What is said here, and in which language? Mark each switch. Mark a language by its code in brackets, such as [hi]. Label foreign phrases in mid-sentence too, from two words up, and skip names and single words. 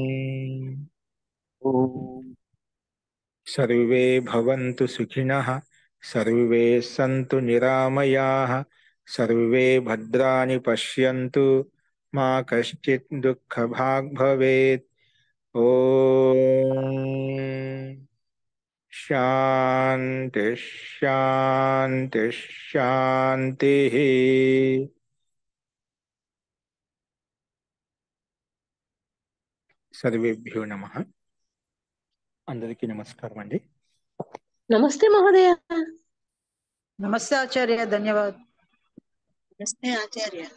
[sa] सर्वे भवन्तु सुखिनः सर्वे सन्तु निरामयाः सर्वे भद्राणि पश्यन्तु मा कश्चित् दुःखभाग् भवेत्। ॐ शान्ति शान्ति शान्तिः। सर्वेभ्यो नमः। [te] అందరికీ నమస్కారం అండి. నమస్తే మహోదయ. నమస్తే ఆచార్య, ధన్యవాదాలు. నమస్తే ఆచార్య.